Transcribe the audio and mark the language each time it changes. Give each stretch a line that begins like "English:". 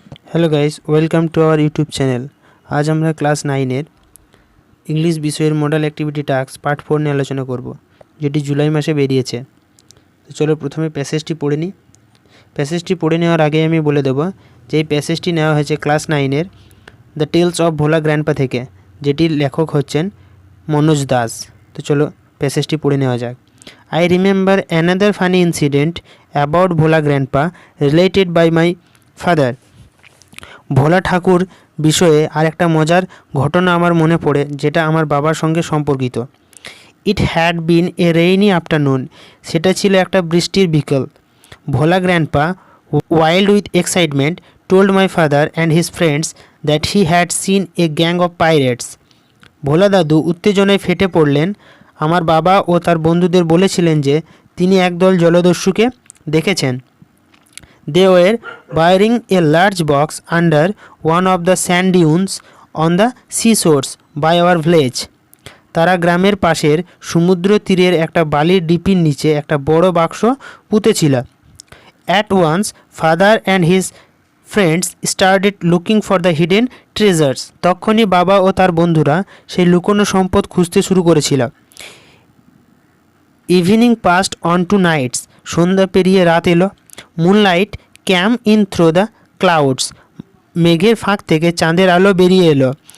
English: Hello guys, welcome to our YouTube channel.
Bangla: আজ আমরা class 9-এর English বিষয়ের মডেল অ্যাক্টিভিটি টাস্ক পার্ট 4 নিয়ে আলোচনা করব, যেটি জুলাই মাসে বেরিয়েছে। তো চলো প্রথমে প্যাসেজটি পড়ে নিই। প্যাসেজটি পড়ে নেওয়ার আগে আমি বলে দেবো যে এই প্যাসেজটি নেওয়া হয়েছে class 9-এর the tales of Bhola grandpa থেকে, যেটির লেখক হচ্ছেন মনোজ দাস। তো চলো প্যাসেজটি পড়ে নেওয়া যাক।
English: I remember another funny incident about Bhola grandpa related by my father.
Bangla: ভোলা ঠাকুর বিষয়ে আরেকটা মজার ঘটনা আমার মনে পড়ে, যেটা আমার বাবার সঙ্গে সম্পর্কিত।
English: it had been a rainy afternoon,
Bangla: সেটা ছিল একটা বৃষ্টির বিকেল।
English: Bhola grandpa, wild with excitement, told my father and his friends that he had seen a gang of pirates.
Bangla: ভোলা দাদু উত্তেজনায় ফেটে পড়লেন। আমার বাবা ও তার বন্ধুদের বলেছিলেন যে তিনি একদল জলদস্যুকে দেখেছেন।
English: They were burying a large box under one of the sand dunes on the seashores by our village.
Bangla: তারা গ্রামের পাশের সমুদ্র তীরের একটা বালির ডিপির নিচে একটা বড় বাক্স পুঁতেছিল।
English: At once, father and his friends started looking for the hidden treasures.
Bangla: তখনই বাবা ও তার বন্ধুরা সেই লুকোনো সম্পদ খুঁজতে শুরু করেছিল।
English: evening passed on to nights,
Bangla: সন্ধ্যা পেরিয়ে রাত এলো।
English: moonlight came in through the clouds,
Bangla: মেঘের ফাঁক থেকে চাঁদের আলো বেরিয়ে এলো।